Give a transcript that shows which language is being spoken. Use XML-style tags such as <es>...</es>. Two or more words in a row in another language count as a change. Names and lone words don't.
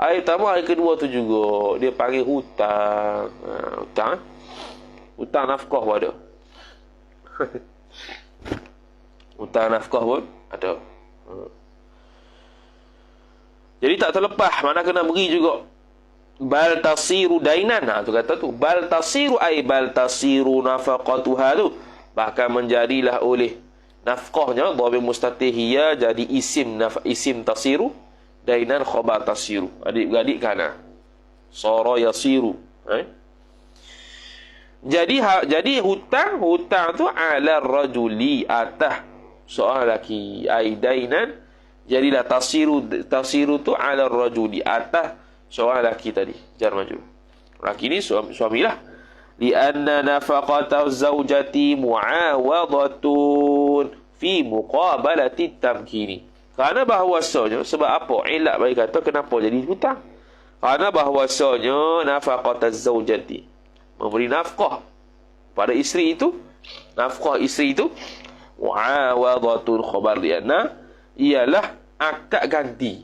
<ms>Air pertama, air kedua tu juga dia panggil hutang. Hutang. Hutang nafkah pun ada. Hutang nafkah pun ada. Jadi tak terlepas, mana kena beri juga.</ms> <ar>بل تصير دينا.</ar> <ms>Tu kata tu.</ms> <ar>بل تصير أي بل تصير نفقتها tu.</ar> <ms>Bahkan menjadilah oleh nafkahnya</ms> <ar>ضمير مستتر هي</ar> <ms>jadi</ms> <ar>اسم تصير دينا خبر تصير.</ar> <ms>Adik-beradik kana.</ms> <ar>صار يصير.</ar> <ms>Jadi hutang tu</ms> <ar>على رجل</ar> <ms>atah seorang lelaki.</ms> <ar>أي دينا</ar> <ms>jadilah tasiru tu</ms> <ar>على رجل</ar> <ms>atah seorang lelaki tadi.</ms> <ar>جار مجرور.</ar> <ms>Lelaki ni suamilah.</ms> <ar>لأن نفقة الزوجة معاوضة في مقابلة التمكين.</ar> <ms>Kerana bahawasanya, sebab apa? Ilat bagi kata kenapa jadi hutang. Kerana bahawasanya</ms> <ar>نفقة الزوجة,</ar> <ms>memberi nafkah pada isteri itu, nafkah isteri itu</ms> <ar>معاوضة خبر لأن</ar> <ms>ialah akad ganti.</ms>